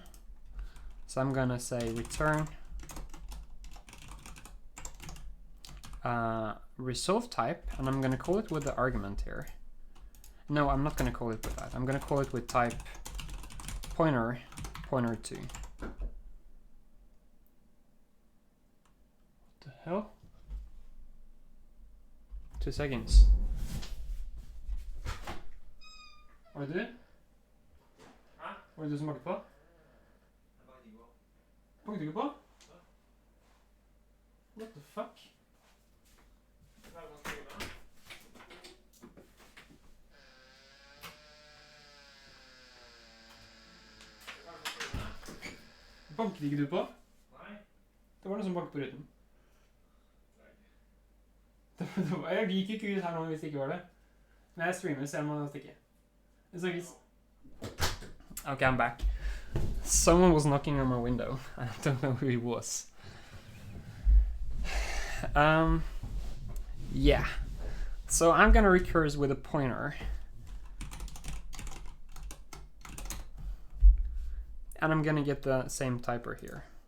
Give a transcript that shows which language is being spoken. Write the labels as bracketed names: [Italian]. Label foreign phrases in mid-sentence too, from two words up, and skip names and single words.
[English] So I'm gonna say return resolve type, and I'm gonna call it with the argument here. No, I'm not gonna call it with that. I'm gonna call it with type pointer 2. What the hell? 2 seconds. [Norwegian] Hva er det du? Hæ? Hva er det du smaker på? Punkte du ikke på? [English] What the fuck? [Norwegian] Banket ikke du på? Nei. Det var noe som banket på ruten. Jeg gikk ikke ut her nå hvis det ikke var det. Men jeg streamer, så jeg må stikke. Det snakkes. [English] Okay, I'm back. Someone was knocking on my window. I don't know who he was. Yeah. So I'm gonna recurse with a pointer. And I'm gonna get the same typer here.